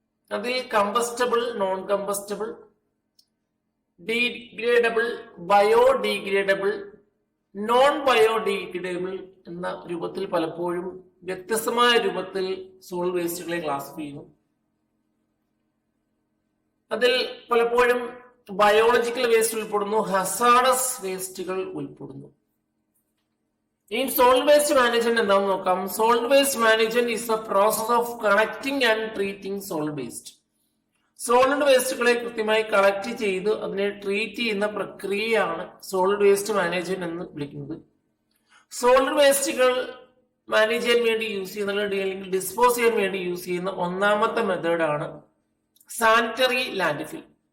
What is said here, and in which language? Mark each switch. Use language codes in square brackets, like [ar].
[ml] അതിൽ combustible, non combustible, degradable, biodegradable, non biodegradable എന്ന രൂപത്തിൽ പലപ്പോഴും വ്യത്യസ്തമായ രൂപത്തിൽ സോളിഡ് വേസ്റ്റുകളെ ക്ലാസിഫൈ ചെയ്യുന്നു. അതിൽ പലപ്പോഴും ബയോളജിക്കൽ വേസ്റ്റ് ഉൾപ്പെടുന്നു, ഹസാർഡസ് വേസ്റ്റുകൾ ഉൾപ്പെടുന്നു. [en] In solid waste management [ml] എന്താണെന്ന് നോക്കാം. [en] Solid waste management is the process of collecting and treating solid waste. [ml] Solid വേസ്റ്റുകളെ കൃത്യമായി കളക്ട് ചെയ്ത് അതിനെ ട്രീറ്റ് ചെയ്യുന്ന പ്രക്രിയയാണ് സോളിഡ് വേസ്റ്റ് മാനേജ്മെന്റ് എന്ന് വിളിക്കുന്നത്. സോളിഡ് വേസ്റ്റുകൾ മാനേജ് ചെയ്യാൻ വേണ്ടി യൂസ് ചെയ്യുന്ന അല്ലെങ്കിൽ ഡിസ്പോസ് ചെയ്യാൻ വേണ്ടി യൂസ് ചെയ്യുന്ന ഒന്നാമത്തെ മെത്തേഡാണ് സാനിറ്ററി ലാൻഡ്ഫിൽ.